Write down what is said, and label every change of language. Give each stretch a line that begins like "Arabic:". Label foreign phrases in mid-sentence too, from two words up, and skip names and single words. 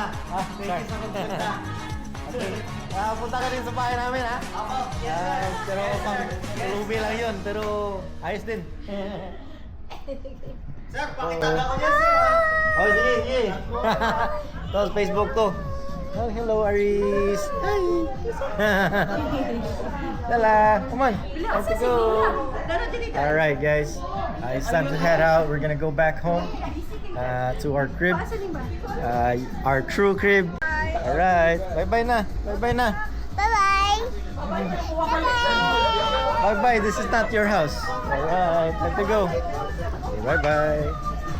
English: Okay.
Filipino: Punta ka din sa bahay namin, ha? Opo. Pero pang lubi lang yun, pero ayos din. Sir, pakita na ko dyan, sir. Oh, sige. Ito, Facebook to.
English: Oh, hello, Aris. Hi. Lala, come on. Let's go. Alright, guys. It's time to head out. We're gonna go back home to our crib. Our true crib. Alright. Bye-bye na. Bye-bye na. Bye-bye. Bye-bye. This is not your house. Alright. Time to go. Okay, bye-bye.